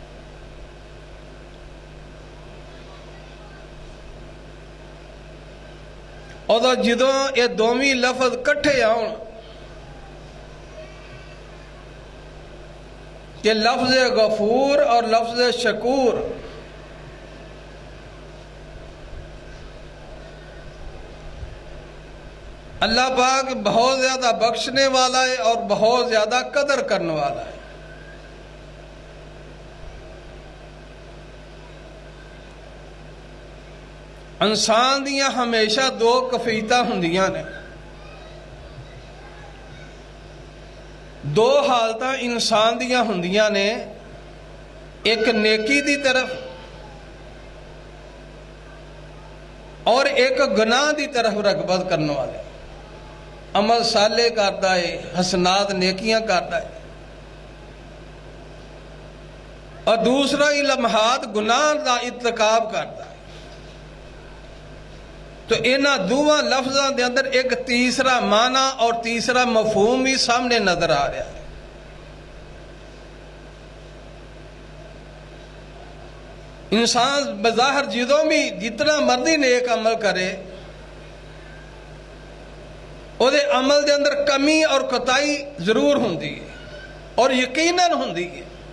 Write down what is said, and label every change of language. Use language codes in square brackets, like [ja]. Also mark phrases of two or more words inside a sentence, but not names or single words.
[pa] اور جدوں یہ دومی لفظ کٹھے آؤں کہ لفظ غفور اور لفظ شکور، [ur] اللہ پاک بہت زیادہ بخشنے والا ہے اور بہت زیادہ قدر کرنے والا ہے۔ [pa] انسان دیاں ہمیشہ دو کفیتاں ہوندیاں نے، دو حالتاں انسان دیاں ہوندیاں نے، ایک نیکی دی طرف اور ایک گناہ دی طرف رغبت کرنے والے، عمل صالح کرتا ہے، حسنات نیکیاں کرتا ہے، اور دوسرا ہی لمحات گناہ دا ارتکاب کرتا ہے۔ تو انہاں دوواں لفظاں دے اندر ایک تیسرا معنی اور تیسرا مفہوم بھی سامنے نظر آ رہا ہے۔ انسان بظاہر جدوں بھی جتنا مرضی نیک عمل کرے، وہ دے عمل دے اندر کمی اور کوتاہی ضرور ہوندی ہے، اور یقیناً ہوندی ہے۔